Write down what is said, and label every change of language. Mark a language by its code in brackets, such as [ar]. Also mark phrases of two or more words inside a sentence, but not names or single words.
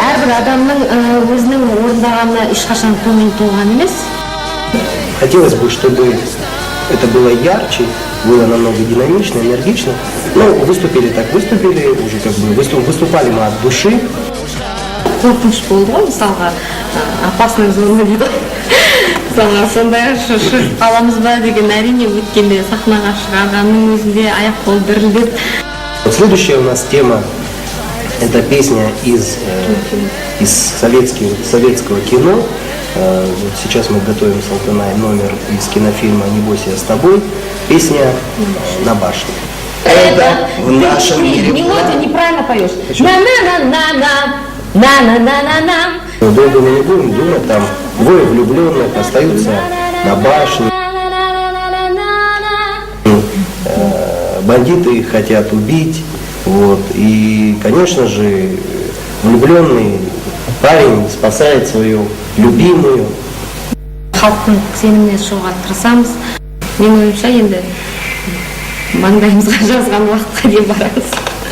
[kk] адамның өзінің орындағанына ешқашан көңіл толған емес. [ru] Хотелось бы, чтобы это было ярче, было намного динамично, энергично. Но выступили так, выступили, уже как бы выступали мы от души. [kk] Қорқыныш болды ғой, мысалға, [ru] опасный зона [kk] дейді. Мысалға, сондай шығып қаламыз ба деген, әрине өткенде сахнаға шығарғанның өзінде аяқ-қол дірілдеп. [ru] Следующая у нас тема – это песня из советского кино. Вот сейчас мы готовим с Алтынай номер из кинофильма «Не бойся, я с тобой». Песня «На башне». Это в нашем мире. Мелодию неправильно поешь. Долго мы не будем думать, там двое влюбленных остаются на башне. Бандиты хотят убить. Вот. И, конечно же, влюбленный парень спасает свою любимую. [kk] Халықтың сеніміне шығуға тырысамыз. Мен ойымша енді маңдайымызға жазған уақытқа дейін барамыз.